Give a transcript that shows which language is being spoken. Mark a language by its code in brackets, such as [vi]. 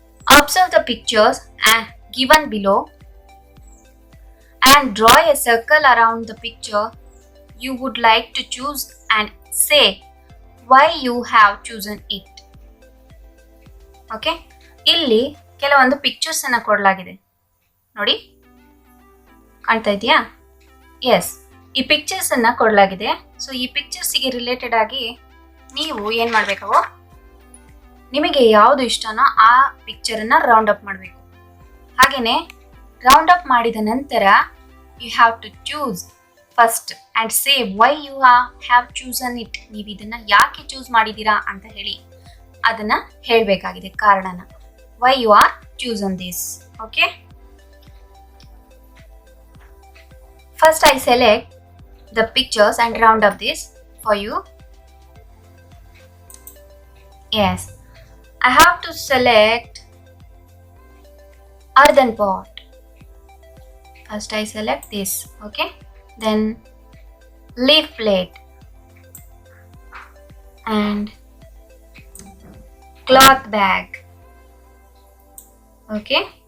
[en] Observe the pictures given below and draw a circle around the picture you would like to choose and say why you have chosen it. [kn] Okay, ಇಲ್ಲಿ ಕೆಲವೊಂದು pictures ಅನ್ನು ಕೊಡಲಾಗಿದೆ ನೋಡಿ, ಕಾಣ್ತಾ ಇದೆಯಾ? S, ಈ pictures ಅನ್ನ ಕೊಡಲಾಗಿದೆ. ಸೊ ಈ ಪಿಕ್ಚರ್ಸ್ಗೆ ರಿಲೇಟೆಡ್ ಆಗಿ ನೀವು ಏನು ಮಾಡಬೇಕು, ನಿಮಗೆ ಯಾವುದು ಇಷ್ಟನೋ ಆ ಪಿಕ್ಚರನ್ನು ರೌಂಡ್ ಅಪ್ ಮಾಡಬೇಕು. ಹಾಗೆಯೇ ರೌಂಡ್ ಅಪ್ ಮಾಡಿದ ನಂತರ [en] You have to choose first and say why you have chosen it. [kn] ನೀವು ಇದನ್ನು ಯಾಕೆ ಚೂಸ್ ಮಾಡಿದ್ದೀರಾ ಅಂತ ಹೇಳಿ ಅದನ್ನು ಹೇಳಬೇಕಾಗಿದೆ, ಕಾರಣನ. [en] Why you are chosen this. Okay, first I select the pictures and round up this for you. Yes, I have to select earthen pot. First I select this, okay? Then leaf plate and cloth bag. Okay?